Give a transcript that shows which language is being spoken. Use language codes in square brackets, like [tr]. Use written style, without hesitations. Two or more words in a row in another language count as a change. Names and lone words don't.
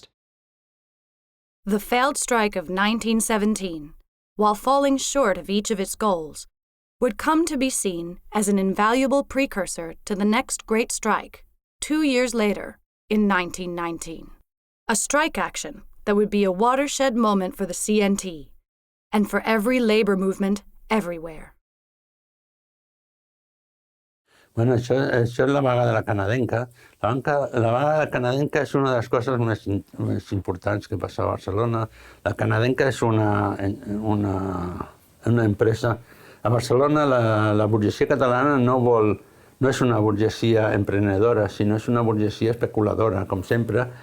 [en] The failed strike of 1917, while falling short of each of its goals, would come to be seen as an invaluable precursor to the next great strike, 2 years later, in 1919. A strike action that would be a watershed moment for the CNT, and for every labor movement everywhere. [ca] Bueno, això és la vaga de la canadenca. La vaga de la canadenca és una de les coses més importants que passa a Barcelona. La canadenca és una empresa A Barcelona la burgesia catalana no és una burgesia emprenedora, sinó és una burgesia especuladora, com sempre.